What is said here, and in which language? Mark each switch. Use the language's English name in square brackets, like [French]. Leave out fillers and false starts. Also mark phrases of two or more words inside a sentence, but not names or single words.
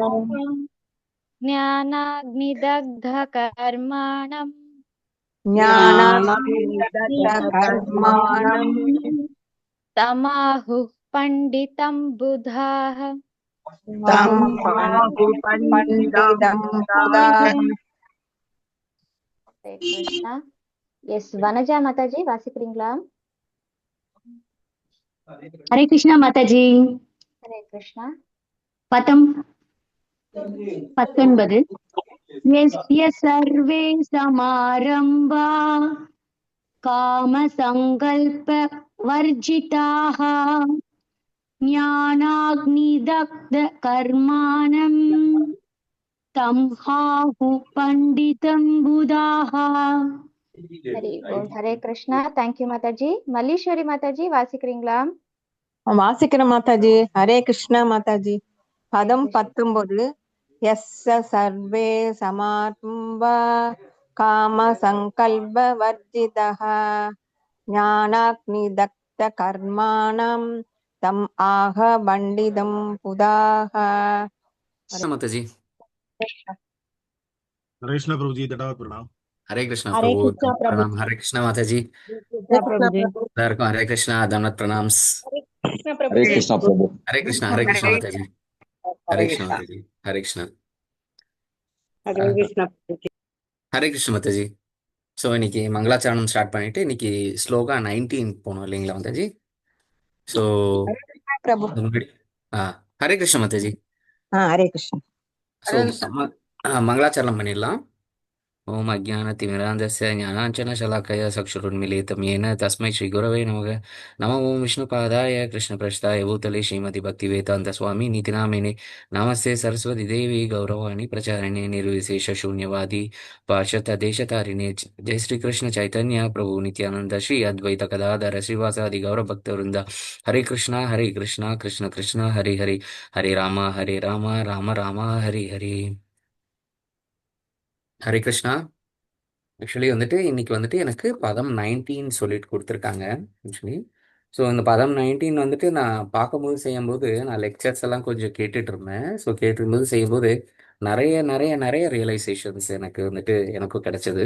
[Sanskrit] ज्ञानाग्निदग्धकर्माणम् ज्ञानाग्निदग्धकर्माणम् तमाहुः पंडितं बुधाः तम् आहुः पंडितम् बुधाः [Tamil] हरे कृष्णा எஸ் வனஜா மாதாஜி வாசிக்கிறீங்களா? [Hindi] हरे कृष्णा माताजी [Tamil] ஹரே கிருஷ்ணா. [Sanskrit] पदम् 19 यस्य सर्वे समारम्भा कामसङ्कल्पवर्जिताः ज्ञानाग्निदग्धकर्माणम् तम् आहुः पण्डितं बुधाः [Tamil] ஹரி போல். ஹரே கிருஷ்ணா. தேங்க்யூ மாதாஜி. மல்லீஸ்வரி மாதாஜி வாசிக்கிறீங்களா? வாசிக்கிற மாதாஜி. ஹரே கிருஷ்ணா மாதாஜி. ஹரே பதம் கிருஷ்ணா. [Sanskrit] 19 यस्य सर्वे समारम्भा काम संकल्प वर्जितः ज्ञानाग्निदग्ध कर्माणं तम् आह पंडितं बुधाः [Hindi] माताजी। कृष्ण प्रभु जी दंडवत प्रणाम। हरे कृष्णा हरे प्रभु, कृष्णा दंडवत प्रभु प्रणाम। हरे कृष्णा माताजी। எல்லாருக்கும் हरे कृष्णा दंडवत प्रणाम्स। हरे कृष्णा प्रभु। हरे कृष्णा माताजी। हरे कृष्णा माताजी। हरे कृष्णा हरे कृष्ण माताजी. [Tamil] ஸோ இன்னைக்கு மங்களாச்சரணம் ஸ்டார்ட் பண்ணிட்டு இன்னைக்கு ஸ்லோகா 19 போனோம் இல்லைங்களா மாதாஜி? ஸோ [Hindi] प्रभु। [Tamil] ஹரே கிருஷ்ண மாதாஜி. [Hindi] हरे कृष्ण। [Tamil] ஸோ மங்களாச்சரணம் பண்ணிடலாம். [Sanskrit] ओम अज्ञानतिमिरान्धस्य ज्ञानाञ्जनशलाकया चक्षुरुन्मीलितं येन तस्मै श्रीगुरवे नमः। नमो ओं विष्णुपादाय कृष्णप्रेष्ठाय भूतले श्रीमति भक्तिवेदान्तस्वामी नीतिनामिने नमस्ते सरस्वती देवी गौरवाणी प्रचारिणे निर्विशेषशून्यवादी पाश्चात्यदेशतारिणे जय श्रीकृष्ण चैतन्य प्रभु नित्यानंद श्री अद्वैत गदाधर श्रीवासादि गौरभक्तवृंद हरे कृष्णा कृष्ण कृष्ण हरे हरे हरे राम राम राम हरे हरे. [Tamil] ஹரே கிருஷ்ணா. ஆக்சுவலி வந்துட்டு இன்னைக்கு வந்துட்டு எனக்கு பதம் 19 சொல்லிட்டு கொடுத்துருக்காங்க ஆக்சுவலி. ஸோ இந்த பதம் 19 வந்துட்டு நான் பார்க்கும்போது செய்யும்போது நான் லெக்சர்ஸ் எல்லாம் கொஞ்சம் கேட்டுட்டு இருந்தேன். ஸோ கேட்டுருக்கும்போது செய்யும்போது நிறைய நிறைய நிறைய ரியலைசேஷன்ஸ் எனக்கு வந்துட்டு எனக்கும் கிடைச்சது.